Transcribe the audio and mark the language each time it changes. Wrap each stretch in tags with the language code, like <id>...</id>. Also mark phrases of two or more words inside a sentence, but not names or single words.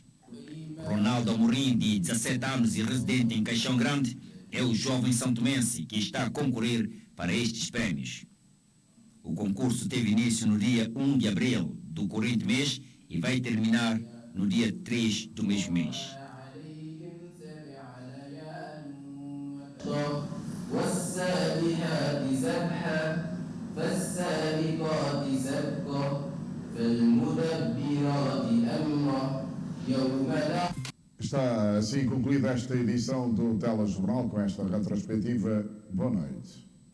<pt>Ronaldo Amorim, de 17 anos e residente em Caixão Grande, é o jovem santomense que está a concorrer para estes prémios. O concurso teve início no dia 1 de abril do corrente mês e vai terminar no dia 3 do mesmo mês.</pt> <ar>والسابحات سبحا فالسابقات سبقا فالمدبرات أمرا يوم لا.</ar> <pt>Está assim concluída esta edição do Telejornal com esta retrospectiva. Boa noite.</pt>